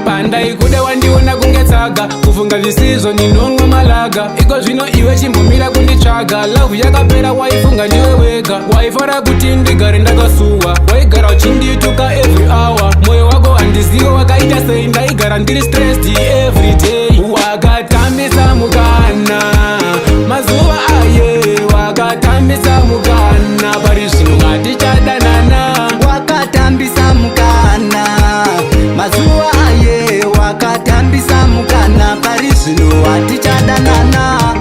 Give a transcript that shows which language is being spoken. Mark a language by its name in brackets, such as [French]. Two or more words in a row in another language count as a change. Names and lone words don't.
[Shona] Pandai kuda wandiona kunge tsaga, kufunga zvisizvo ndinonwa malaga. Iko zvino iwe chimbomira kunditsvaga, love yakapera waifunga ndiwe wega. Waifara kuti ndigare ndakasuwa, waigara uchindituka [English] every hour. [Shona] Mwoyo wako handizivo wakaita sei, ndaigara ndiri [English] stressed every day. [Shona] Wakatambisa mukana, mazuva aye, wakatambisa mukana. Pari zvino ngati tichadanana. Wakatambisa mukana, mazuva aye, wakatambisa mukana, pari zvino hatichadanana.